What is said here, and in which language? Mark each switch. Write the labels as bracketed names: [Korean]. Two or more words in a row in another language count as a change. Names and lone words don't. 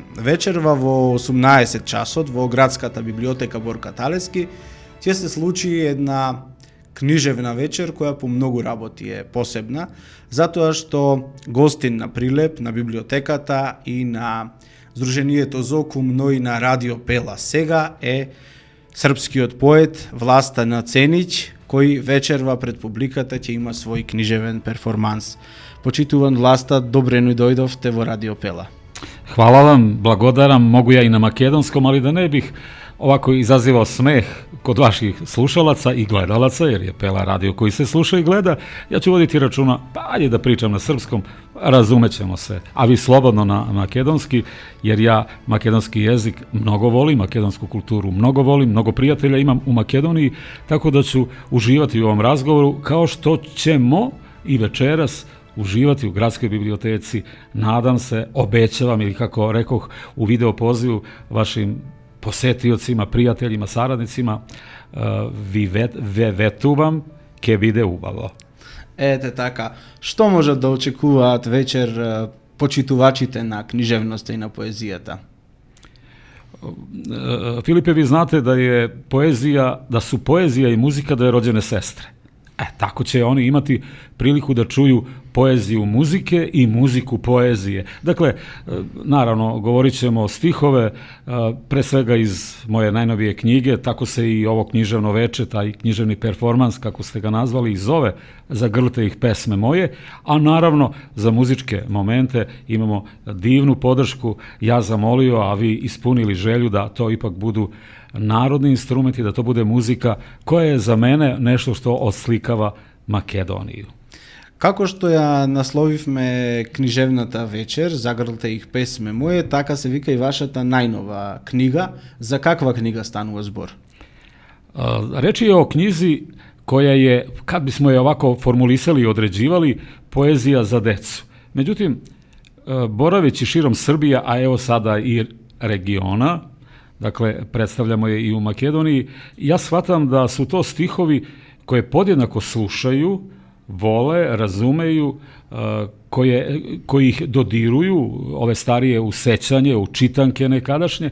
[Macedonian] Вечерва во 18 часот во градската библиотека Борка Талески ќе се случи една книжевна вечер која по многу работи е посебна, затоа што гостин на Прилеп, на библиотеката и на Сдруженијето Зокум, но и на Радио Пела сега е српскиот поет Власта Наценич, кој вечерва пред публиката ќе има свој книжевен перформанс. Почитуван Власта, добре ни дојдовте во Радио Пела. [Serbian] Hvala vam, blagodaram, mogu ja i na makedonskom, ali da ne bih ovako izazivao smeh kod vaših slušalaca i gledalaca, jer je Pela radio koji se sluša i gleda, ja ću voditi računa, pa ajde da pričam na srpskom, razumećemo se, a vi slobodno na makedonski, jer ja makedonski jezik mnogo volim, makedonsku kulturu mnogo volim, mnogo prijatelja imam u Makedoniji, tako da ću uživati u ovom razgovoru, kao što ćemo i večeras uživati u gradskoj biblioteci, nadam se, obećavam ili kako rekoh u video pozivu vašim posetiocima, prijateljima, saradnicima, [Macedonian] ветувам ќе биде убаво. Ете така, што можат да очекуваат вечер почитувачите на книжевноста и на поезијата? Филипе, ви знате [Serbian] da su poezija i muzika da je rođene sestre. Tako će oni imati priliku da čuju poeziju muzike i muziku poezije. Dakle, naravno, govorit ćemo stihove, pre svega iz moje najnovije knjige, tako se i ovo književno veče, taj književni performans, kako ste ga nazvali, i zove Zagrlite ih pesme moje, a naravno za muzičke momente imamo divnu podršku, ja zamolio, a vi ispunili želju da to ipak budu narodni instrumenti, da to bude muzika koja je za mene nešto što oslikava Makedoniju. [Macedonian] Како што ја насловивме книжевната вечер, Загрлте их песме моје, така се вика и вашата најнова книга. За каква книга станува збор? [Serbian] Реч je o knjizi koja je, kad bismo je ovako formulisali i određivali, poezija za decu. Međutim, boraveći širom Srbija, a evo sada i regiona, dakle, predstavljamo je i u Makedoniji, ja shvatam da su to stihovi koje podjednako slušaju, vole, razumeju, koji ih dodiruju, ove starije u sećanje, u čitanke nekadašnje.